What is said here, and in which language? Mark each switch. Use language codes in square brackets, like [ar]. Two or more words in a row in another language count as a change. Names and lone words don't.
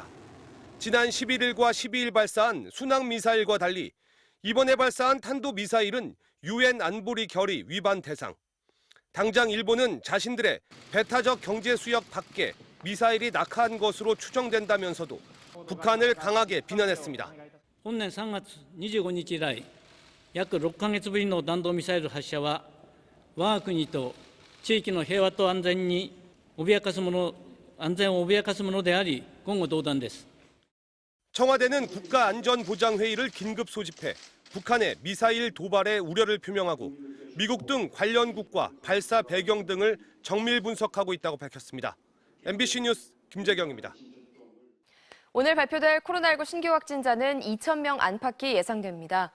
[ko] 지난 11일과 12일 발사한 순항 미사일과 달리 이번에 발사한 탄도 미사일은 UN 안보리 결의 위반 대상. 당장 일본은 자신들의 배타적 경제 수역 밖에 미사일이 낙하한 것으로 추정된다면서도 북한을 강하게 비난했습니다. [ja] 本年3月25日以来、約6ヶ月ぶりの弾道ミサイル発射は、我が国と地域の平和と安全を脅かすものであり、言語道断です。 [ko] 청와대는 국가안전보장회의를 긴급 소집해 북한의 미사일 도발에 우려를 표명하고 미국 등 관련국과 발사 배경 등을 정밀 분석하고 있다고 밝혔습니다. MBC 뉴스 김재경입니다. 오늘 발표될 코로나19 신규 확진자는 2,000명 안팎이 예상됩니다.